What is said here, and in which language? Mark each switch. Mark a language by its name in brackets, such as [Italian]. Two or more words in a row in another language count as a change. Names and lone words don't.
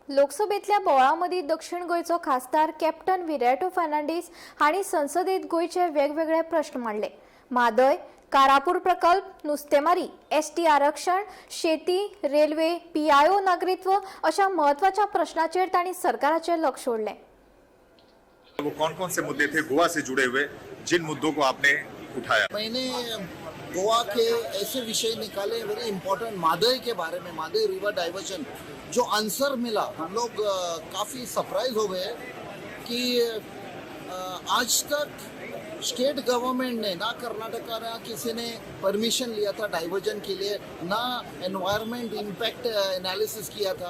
[Konkani] लोकसभेतल्या बोळामदी दक्षिण गोयचो खासदार कॅप्टन विराटो फर्नांडीस हांणी संसदेत गोयचे वेगवेगळे प्रश्न मांडले। म्हादय, कारापूर प्रकल्प, नुस्तेमारी, एसटी आरक्षण, शेती, रेल्वे, पीआयओ नागरिकत्व अशा महत्वाच्या प्रश्नांचेर तांणी सरकाराचेर लक्ष ओडलें। [Hindi] वो कौन-कौन से मुद्दे थे गोवा से जुड़े हुए जिन मुद्दों को आपने उठाया? मैंने गोवा के ऐसे विषय निकाले [English] very important. [Hindi] मादई के बारे में, मादई [English] river diversion [Hindi] जो आंसर मिला, हम लोग काफ़ी सरप्राइज हो गए कि आज तक [English] state government [Hindi] ने, ना कर्नाटका ना किसी ने परमिशन लिया था डाइवर्जन के लिए, ना [English] environment impact analysis [Hindi] किया था।